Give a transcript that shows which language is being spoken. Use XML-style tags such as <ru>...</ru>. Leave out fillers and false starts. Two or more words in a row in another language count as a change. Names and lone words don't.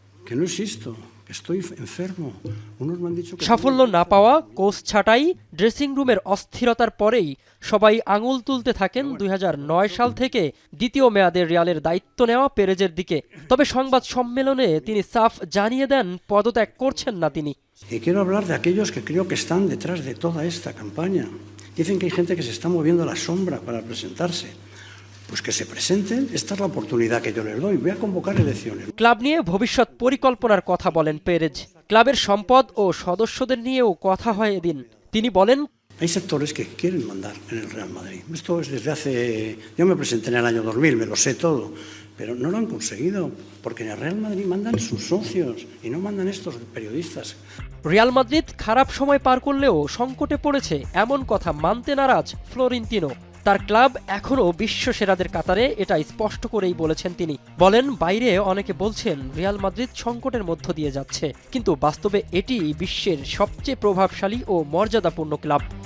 <bn>সাফল্য না পাওয়া, কোচ ছাঁটাই, ড্রেসিং রুমের অস্থিরতার পরেই সবাই আঙুল তুলতে থাকেন ২০০৯ সাল থেকে দ্বিতীয় মেয়াদের রিয়ালের দায়িত্ব নেওয়া পেরেজের দিকে। তবে সংবাদ সম্মেলনে তিনি সাফ জানিয়ে দেন পদত্যাগ করছেন না তিনি।</bn> <es>Y quiero hablar de aquellos que creo que están detrás de toda esta campaña. Dicen que hay gente que se está moviendo a la sombra para presentarse. Pues que se presenten, esta es la oportunidad que yo les doy. Voy a convocar elecciones.</es> <bn>ক্লাব নিয়ে ভবিষ্যৎ পরিকল্পনার কথা বলেন পেরেজ। ক্লাবের সম্পদ ও সদস্যদের নিয়েও কথা হয় এদিন। তিনি বলেন,</bn> <es>Hay sectores que quieren mandar en el Real Madrid. Esto es desde hace... Yo me presenté en el año 2000, me lo sé todo. Pero no lo han conseguido, porque en el Real Madrid mandan sus socios y no mandan estos periodistas.</es> <bn>রিয়াল মাদ্রিদ খারাপ সময় পার করলেও সংকটে পড়েছে, এমন কথা মানতে নারাজ ফ্লোরেন্তিনো। তার ক্লাব এখনও বিশ্ব সেরাদের কাতারে, এটা স্পষ্ট করেই বলেছেন তিনি। বলেন, বাইরে অনেকে বলছেন রিয়াল মাদ্রিদ সংকটের মধ্য দিয়ে যাচ্ছে, কিন্তু বাস্তবে এটি বিশ্বের সবচেয়ে প্রভাবশালী ও মর্যাদাপূর্ণ ক্লাব।</bn>